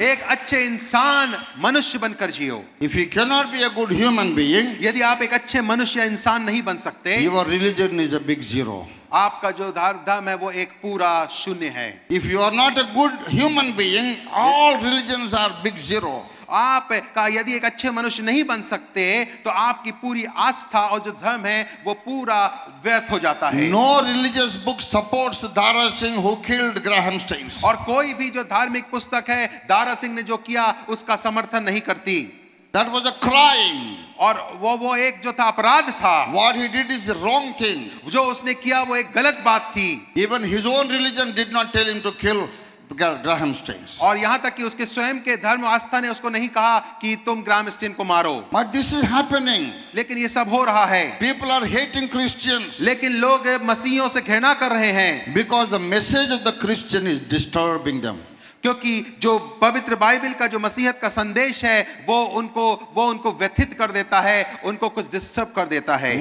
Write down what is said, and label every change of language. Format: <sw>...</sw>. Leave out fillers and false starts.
<hi>एक अच्छे इंसान मनुष्य बनकर जियो।</hi> <en>If you cannot be a good human being,</en> <hi>यदि आप एक अच्छे मनुष्य या इंसान नहीं बन सकते,</hi> <en>your religion is a big zero.</en> <hi>आपका जो धर्म है वो एक पूरा शून्य है।</hi> <en>If you are not a good human being, all religions are big zero.</en> <hi>आप का यदि एक अच्छे मनुष्य नहीं बन सकते तो आपकी पूरी आस्था और जो धर्म है वो पूरा व्यर्थ हो जाता है।</hi> <en>No religious book supports Dara Singh who killed Graham Staines.</en> <hi>और कोई भी जो धार्मिक पुस्तक है दारा सिंह ने जो किया उसका समर्थन नहीं करती।</hi> <en>That was a crime.</en> <hi>और वो एक जो था अपराध था।</hi> <en>What he did is the wrong thing.</en> <hi>जो उसने किया वो एक गलत बात थी।</hi> <en>Even his own religion did not tell him to kill Graham Staines.</en> <hi>और यहाँ तक कि उसके स्वयं के धर्म आस्था ने उसको नहीं कहा कि तुम ग्राहम स्टेन को मारो।</hi> <en>But this is happening.</en> <hi>लेकिन ये सब हो रहा है।</hi> <en>People are hating Christians</en> <hi>लेकिन लोग मसीहियों से घृणा कर रहे हैं</hi> <en>because the message of the Christian is disturbing them.</en> <hi>क्योंकि जो पवित्र बाइबल का जो मसीहत का संदेश है वो उनको व्यथित कर देता है, उनको कुछ डिस्टर्ब कर देता है।</hi>